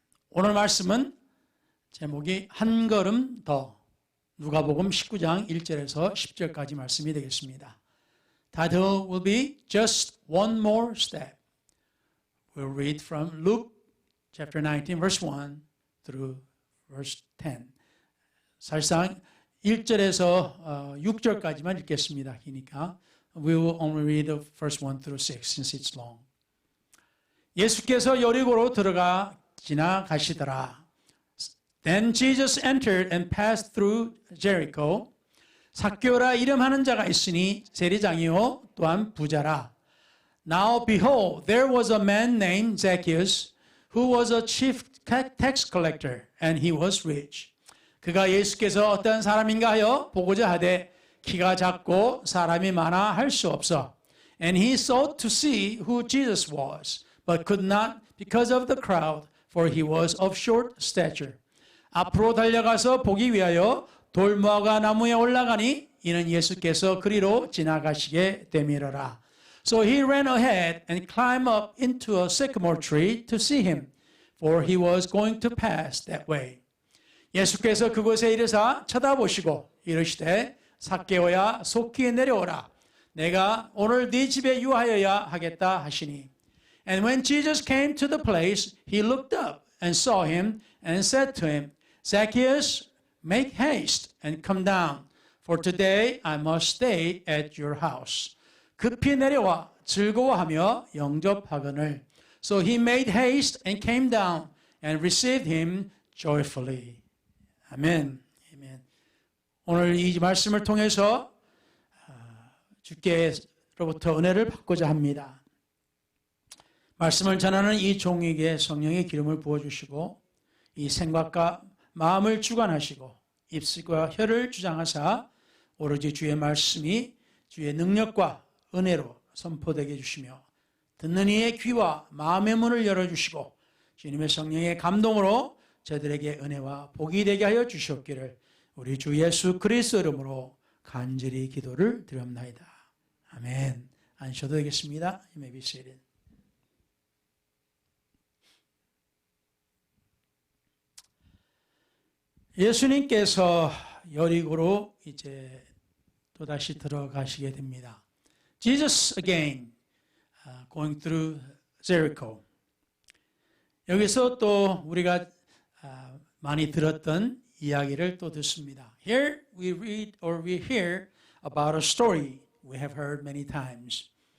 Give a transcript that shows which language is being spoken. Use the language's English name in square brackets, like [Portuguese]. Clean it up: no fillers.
[Korean] 오늘 말씀은 제목이 한 걸음 더, 누가복음 19장 1절에서 10절까지 말씀이 되겠습니다. [English] Title will be Just One More Step. We'll read from Luke chapter 19 verse 1 through verse 10. [Korean] 사실상 1절에서 6절까지만 읽겠습니다. 기니까 [English] we will only read the first 1 through 6 since it's long. [Korean] 예수께서 여리고로 들어가 지나가시더라. [English] Then Jesus entered and passed through Jericho. [Korean] 삭개오라 이름하는 자가 있으니 세리장이요 또한 부자라. [English] Now behold, there was a man named Zacchaeus, who was a chief tax collector, and he was rich. [Korean] 그가 예수께서 어떤 사람인가 하여 보고자 하되 키가 작고 사람이 많아 할 수 없어. [English] And he sought to see who Jesus was, but could not because of the crowd, for he was of short stature. [Korean] 앞으로 달려가서 보기 위하여 돌무화과 나무에 올라가니 이는 예수께서 그리로 지나가시게 되밀어라. [English] So he ran ahead and climbed up into a sycamore tree to see him, for he was going to pass that way. [Korean] 예수께서 그곳에 이르사 쳐다보시고 이르시되 삭개오야 속히 내려오라. 내가 오늘 네 집에 유하여야 하겠다 하시니. [English] And when Jesus came to the place, he looked up and saw him and said to him, Zacchaeus, make haste and come down, for today I must stay at your house. [Korean] 급히 내려와 즐거워하며 영접하거늘. [English] So he made haste and came down and received him joyfully. [Korean] 아멘. 아멘. 오늘 이 말씀을 통해서 주께로부터 은혜를 받고자 합니다. 말씀을 전하는 이 종에게 성령의 기름을 부어주시고 이 생각과 마음을 주관하시고 입술과 혀를 주장하사 오로지 주의 말씀이 주의 능력과 은혜로 선포되게 해주시며 듣는 이의 귀와 마음의 문을 열어주시고 주님의 성령의 감동으로 저들에게 은혜와 복이 되게 하여 주시옵기를 우리 주 예수 그리스도 이름으로 간절히 기도를 드렸나이다. 아멘. 앉으셔도 되겠습니다. [English] You may be seated. [Korean] 예수님께서 여리고로 이제 또다시 들어가시게 됩니다. [English] Jesus again going through Jericho. [Korean] 여기서 또 우리가 많이 들었던 이야기를 또 듣습니다. [English] Here we read or we hear about a story we have heard many times.